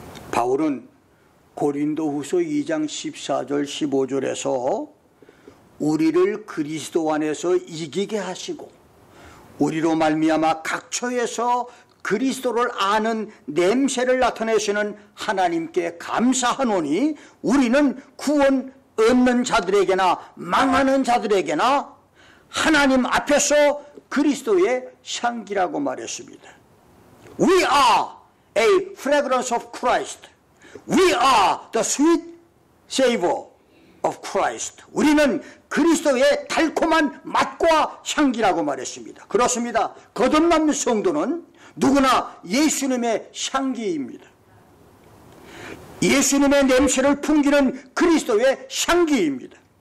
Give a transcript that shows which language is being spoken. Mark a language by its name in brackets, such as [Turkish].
[Korean] 바울은 고린도후서 2장 14절 15절에서 우리를 그리스도 안에서 이기게 하시고 우리로 말미암아 각 처에서 그리스도를 아는 냄새를 나타내시는 하나님께 감사하노니 우리는 구원 얻는 자들에게나 망하는 자들에게나 하나님 앞에서 그리스도의 향기라고 말했습니다. [English] We are a fragrance of Christ. We are the sweet savor of Christ. [Korean] 우리는 그리스도의 달콤한 맛과 향기라고 말했습니다. 그렇습니다. 거듭난 성도는 누구나 예수님의 향기입니다. 예수님의 냄새를 풍기는 그리스도의 향기입니다.